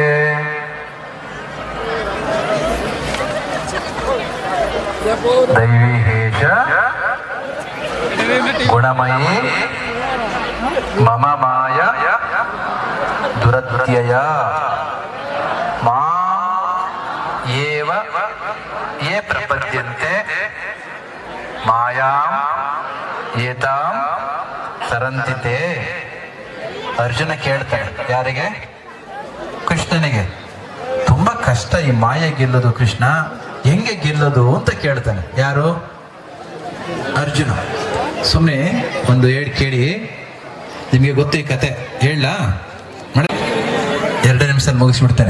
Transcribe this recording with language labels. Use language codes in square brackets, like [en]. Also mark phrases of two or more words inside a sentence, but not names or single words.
[sa] ದೈವೇಶ ಗುಣಮಯಿ ಮಮ ಮಾಯಾ ದುರತ್ಯಯ ಮಾ ಏವ ಯೇ ಪ್ರಪದ್ಯಂತೆ ಮಾಯಾಂ ಏತಾಂ ತರಂತಿ ತೇ. [kn] ಅರ್ಜುನ ಕೇಳ್ತಾನೆ, ಯಾರಿಗೆ? ಕೃಷ್ಣನಿಗೆ. ತುಂಬಾ ಕಷ್ಟ ಈ ಮಾಯ ಗೆಲ್ಲೋದು ಕೃಷ್ಣ, ಹೆಂಗೆ ಗೆಲ್ಲೋದು ಅಂತ ಕೇಳ್ತಾನೆ. ಯಾರು? ಅರ್ಜುನ. ಸುಮ್ಮನೆ ಒಂದು ಹೇಳಿ ಕೇಳಿ, ನಿಮಗೆ ಗೊತ್ತು ಈ ಕತೆ, ಹೇಳ 2 ನಿಮಿಷ ಮುಗಿಸ್ಬಿಡ್ತೇನೆ.